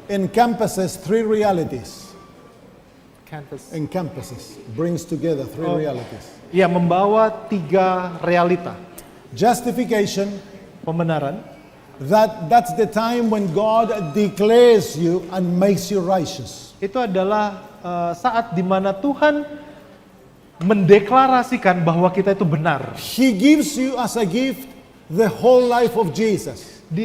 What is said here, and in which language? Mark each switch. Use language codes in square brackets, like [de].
[en] encompasses three realities. canvas Encompasses, brings together three realities. [id] ya membawa tiga realita. [en] Justification, [id] Pembenaran [en] that's the time when God declares you and makes you righteous. [id] itu adalah saat di mana Tuhan mendeklarasikan bahwa kita itu benar. [en] He gives you as a gift the whole life of Jesus.